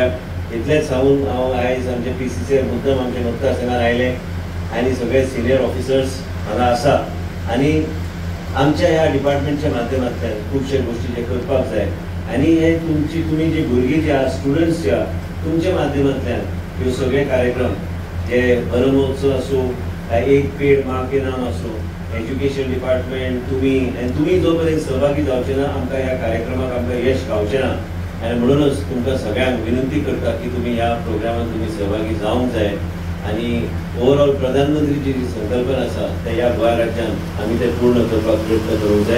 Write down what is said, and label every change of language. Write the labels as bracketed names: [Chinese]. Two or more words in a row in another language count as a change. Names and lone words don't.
[Konkani] इतलेंच सांगून हांव आयज आमच्या PCCर मुद्दम आमचे मुक्तासनान आयले आनी सगळे [English] senior officers [Konkani] हांगा आसा आनी आमच्या ह्या डिपार्टमेंटच्या माध्यमांतल्यान खुबशे गोश्टी जे करपाक जाय आनी हे तुमी जे भुरगीं जे आहा स्टुडंट्स जे आहा तुमच्या माध्यमांतल्यान ह्यो सगळे कार्यक्रम जे वनमहोत्सव आसूं, एक पेड माँ के नाम आसूं, [English] Education department [Konkani] तुमी जो पर्यंत सहभागी जावचे ना आमकां ह्या कार्यक्रमाक आमकां यश गावचें ना. आनी म्हणूनच तुमकां सगळ्यांक विनंती करता की तुमी ह्या प्रोग्रामांत तुमी सहभागी जावंक जाय. आनी ओवरऑल प्रधानमंत्रीची जी संकल्पना आसा ते ह्या गोंय राज्यांत आमी ते पूर्ण करपाक प्रयत्न करूंक जाय.